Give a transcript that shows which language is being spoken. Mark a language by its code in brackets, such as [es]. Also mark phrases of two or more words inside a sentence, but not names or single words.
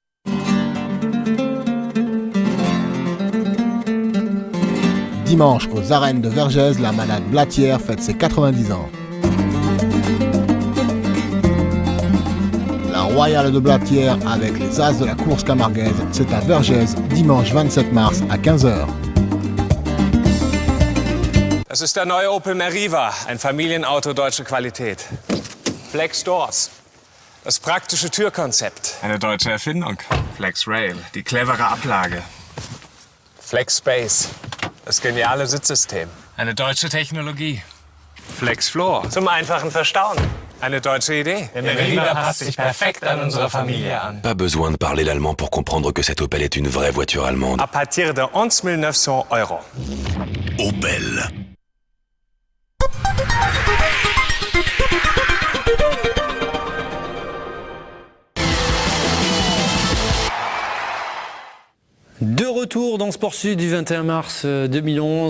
[fr] Dimanche, aux arènes de Vergès, la malade Blatière fête ses 90 ans. La Royale de Blatière avec les As de la course camarguaise, c'est à Vergès, dimanche 27 mars à 15h. [de] Das ist der neue Opel Meriva, ein Familienauto deutsche Qualität. Flex Doors, das praktische Türkonzept. Eine deutsche Erfindung. Flex Rail, die clevere Ablage. Flex Space, das geniale Sitzsystem. Eine deutsche Technologie. Flex Floor, zum einfachen Verstauen. Eine deutsche Idee. Der Meriva passt sich perfekt an unsere Familie an. [fr] Pas besoin de parler l'allemand pour comprendre que cette Opel est une vraie voiture allemande. À partir de 11 900 €. Opel. De retour dans Sport Sud du 21 mars 2011.